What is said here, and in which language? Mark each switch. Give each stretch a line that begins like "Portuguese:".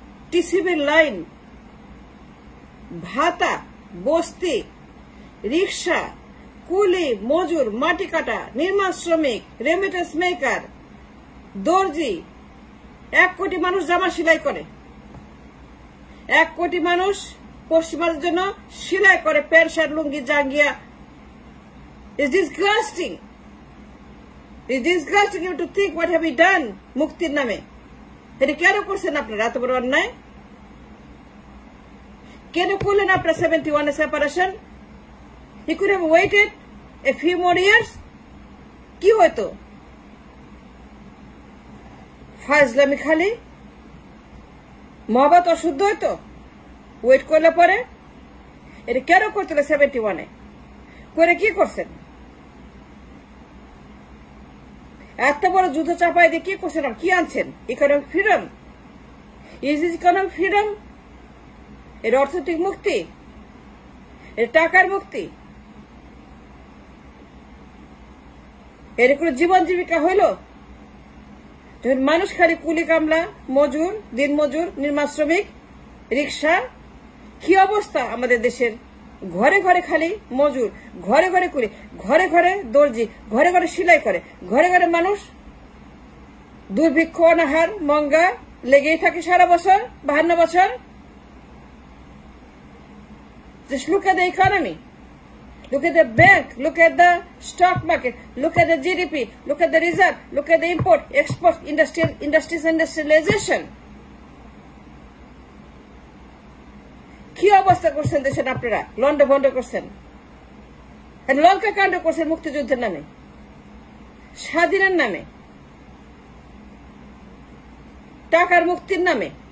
Bangla: টিসিবির line, ভাতা, বস্তি, রিক্সা, কুলি মজুর, মাটি কাটা, নির্মাণ শ্রমিক, রেমিটেন্স মেকার, দর্জি। 1 কোটি মানুষ জামা সেলাই করে, 1 কোটি মানুষ পশ্চিমাদের জন্য সেলাই করে pant shirt, lungi, জাঙ্গিয়া।
English: It's disgusting. It's disgusting to think what have we done
Bangla: মুক্তির নামে। এটা কেন করছেন আপনারা এত বড় অন্যায়? কেন করলেন আপনারা 71 এ separation?
English: He could have waited a few more years.
Bangla: কি হয়তো? ফাজলামি খালি, মহব্বত অশুদ্ধ হইতো ওয়েট করলে পরে। এটা কেন করছিল 71 এ? করে কি করছেন? এত বড় যুদ্ধ চাপাই দিয়ে কি করছেন? কি আনছেন? Economic freedom?
English: Is economic freedom?
Bangla: এর অর্থনৈতিক মুক্তি, এর টাকার মুক্তি, এর কোন জীবন জীবিকা হইল? যখন মানুষ খালি কুলি কামলা, মজুর, দিন মজুর, নির্মাণ শ্রমিক, রিক্সা। কি অবস্থা আমাদের দেশের? ঘরে ঘরে খালি মজুর, ঘরে ঘরে কুলি, ঘরে ঘরে দর্জি, ঘরে ঘরে সেলাই করে, ঘরে ঘরে মানুষ দুর্ভিক্ষ, অনাহার, মঙ্গা লেগেই থাকে সারা বছর, 52 বছর।
English: Just look at the economy, look at the bank, look at the stock market, look at the GDP, look at the reserve, look at the import, export, industrialization.
Bangla: কি অবস্থা করছেন দেশের আপনারা? লন্ড ভন্ড করছেন, লঙ্কা কাণ্ড করছেন মুক্তিযুদ্ধের নামে, স্বাধীনের নামে, টাকার মুক্তির নামে।